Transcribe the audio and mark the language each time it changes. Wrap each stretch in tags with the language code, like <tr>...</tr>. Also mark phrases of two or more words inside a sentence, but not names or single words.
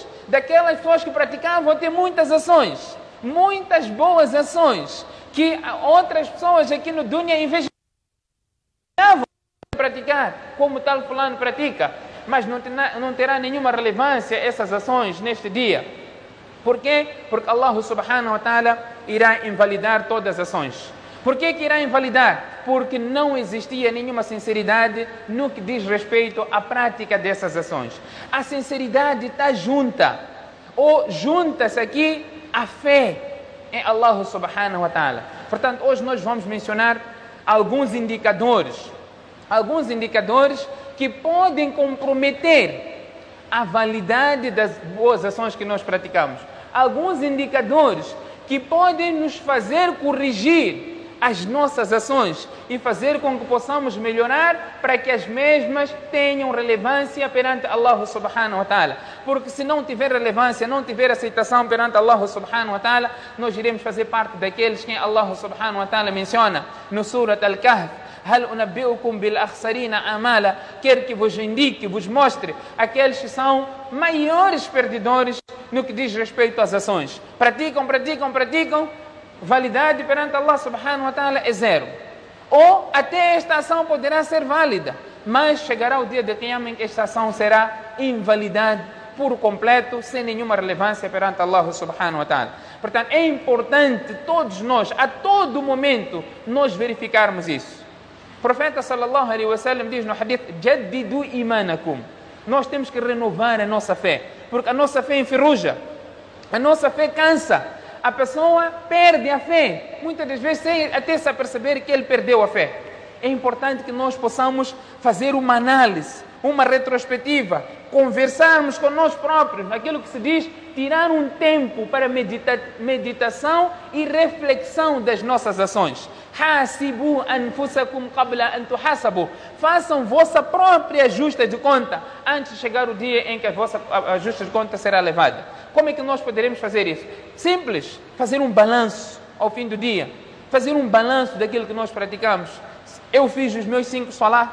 <pt>Daquelas pessoas que praticavam ter muitas ações, muitas boas ações, que outras pessoas aqui no dunya invejavam praticar, como tal fulano pratica. mas não terá nenhuma relevância essas ações neste dia. Por quê? Porque Allah</pt> <ar>سبحانه وتعالى</ar> <pt>irá invalidar todas as ações. Por que irá invalidar? Porque não existia nenhuma sinceridade no que diz respeito à prática dessas ações. A sinceridade está junta, ou junta-se aqui a fé em Allah</pt> <ar>سبحانه وتعالى.</ar> <pt>Portanto, hoje nós vamos mencionar alguns indicadores que podem comprometer a validade das boas ações que nós praticamos. Alguns indicadores que podem nos fazer corrigir as nossas ações e fazer com que possamos melhorar para que as mesmas tenham relevância perante Allah</pt> <ar>سبحانه وتعالى.</ar> <pt>Porque se não tiver relevância, não tiver aceitação perante Allah</pt> <ar>سبحانه وتعالى,</ar> <pt>nós iremos fazer parte daqueles que Allah</pt> <ar>سبحانه وتعالى</ar> <pt>menciona no Surat Al-Kahf:</pt> <ar>هل أنبئكم بالأخسرين أعمالا.</ar> <pt>Quer que vos indique, vos mostre aqueles que são maiores perdedores no que diz respeito às ações. Praticam, validade perante Allah</pt> <ar>سبحانه وتعالى</ar> <pt>é zero. Ou até esta ação poderá ser válida, mas chegará o dia de Qiyamah em que esta ação será invalidada por completo, sem nenhuma relevância perante Allah</pt> <ar>سبحانه وتعالى.</ar> <pt>Portanto, é importante todos nós, a todo momento, nós verificarmos isso. O profeta</pt> <ar>صلى الله عليه وسلم</ar> <pt>diz no hadith:</pt> <ar>جددوا إيمانكم.</ar> <pt>Nós temos que renovar a nossa fé, porque a nossa fé enferruja, a nossa fé cansa. A pessoa perde a fé, muitas das vezes sem até se aperceber que ele perdeu a fé. É importante que nós possamos fazer uma análise, uma retrospectiva, conversarmos com nós próprios, aquilo que se diz, tirar um tempo para meditação e reflexão das nossas ações.</pt> <ar>حاسبوا أنفسكم قبل أن تحاسبوا.</ar> <pt>Façam vossa própria ajuste de conta antes de chegar o dia em que a vossa ajuste de conta será levada. Como é que nós poderemos fazer isso? Simples, fazer um balanço ao fim do dia, fazer um balanço daquilo que nós praticamos. Eu fiz os meus 5 salá.</pt>